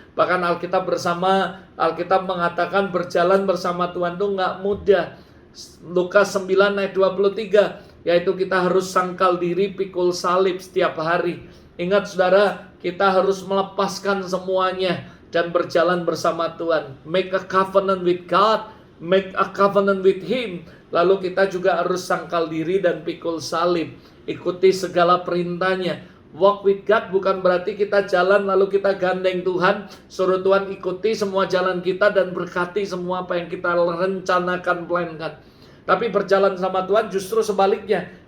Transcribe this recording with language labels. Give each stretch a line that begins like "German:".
Indonesian: Bahkan Alkitab mengatakan berjalan bersama Tuhan itu nggak mudah. Lukas 9 ayat 23, yaitu kita harus sangkal diri, pikul salib setiap hari. Ingat saudara, kita harus melepaskan semuanya dan berjalan bersama Tuhan.
English: Make a covenant with God, make a covenant with Him.
Indonesian: Lalu kita juga harus sangkal diri dan pikul salib. Ikuti segala perintahnya. Walk with God bukan berarti kita jalan lalu kita gandeng Tuhan, suruh Tuhan ikuti semua jalan kita dan berkati semua apa yang kita rencanakan, plankan. Tapi berjalan sama Tuhan justru sebaliknya.